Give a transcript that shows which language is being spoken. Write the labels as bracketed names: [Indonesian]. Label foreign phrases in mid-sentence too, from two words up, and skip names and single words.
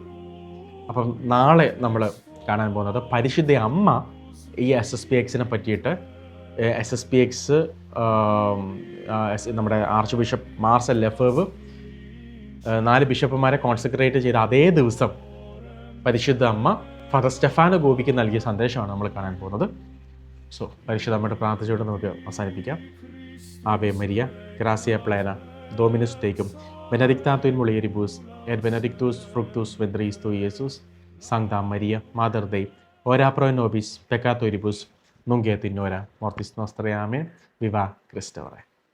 [Malayalam] അപ്പം നാളെ നമ്മൾ കാണാൻ പോകുന്നത് പരിശുദ്ധ അമ്മ ഈ SSPXനെ പറ്റിയിട്ട് SSPX നമ്മുടെ ആർച്ച് ബിഷപ്പ് മാർസൽ ലെഫേവ് 4 ബിഷപ്പുമാരെ കോൺസെൻട്രേറ്റ് ചെയ്ത അതേ ദിവസം പരിശുദ്ധ അമ്മ ഫാദർ സ്റ്റെഫാനോ ഗോപിക്ക് നൽകിയ സന്ദേശമാണ് നമ്മൾ കാണാൻ പോകുന്നത്. സോ പരിശുദ്ധ അമ്മയുടെ പ്രാർത്ഥിച്ചുകൊണ്ട് നമുക്ക് അവസാനിപ്പിക്കാം. [Latin] Ave Maria gratia plena Dominus tecum benedicta tu in mulieribus et benedictus fructus ventris tu Iesus Sancta Maria, Mother Dei, ora pro nobis peccatoribus, nunc et in hora mortis nostrae. Amen. Viva Christe.